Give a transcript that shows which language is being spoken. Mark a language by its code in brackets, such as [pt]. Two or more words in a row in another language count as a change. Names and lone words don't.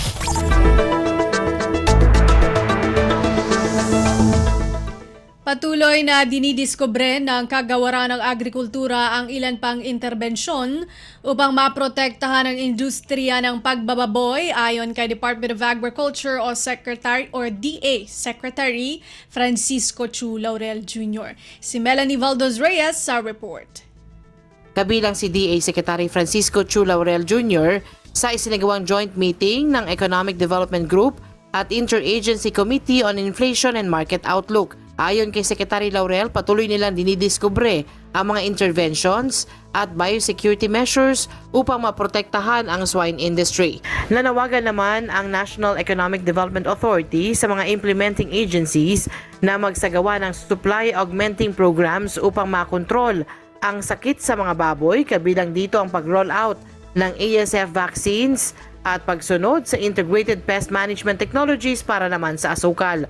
[tl] Patuloy na dinidiskubre ng kagawaran ng agrikultura ang ilan pang interbensyon upang maprotektahan ang industriya ng pagbababoy ayon kay Department of Agriculture o Secretary or DA Secretary Francisco Chu Laurel Jr. Si Melanie Valdos Reyes sa report. Kabilang si DA Secretary Francisco Chu Laurel Jr. sa isinagawang joint meeting ng Economic Development Group at Interagency Committee on Inflation and Market Outlook. Ayon kay Secretary Laurel, patuloy nilang dinidiskubre ang mga interventions at [en] biosecurity measures [tl] upang maprotektahan ang [en] swine industry. [tl] Nanawagan naman ang National Economic Development Authority sa mga [en] implementing agencies [tl] na magsagawa ng [en] supply augmenting programs [tl] upang makontrol ang sakit sa mga baboy, kabilang dito ang pag-roll out ng [en] ASF vaccines [tl] at pagsunod sa [en] integrated pest management technologies [tl] para naman sa asukal.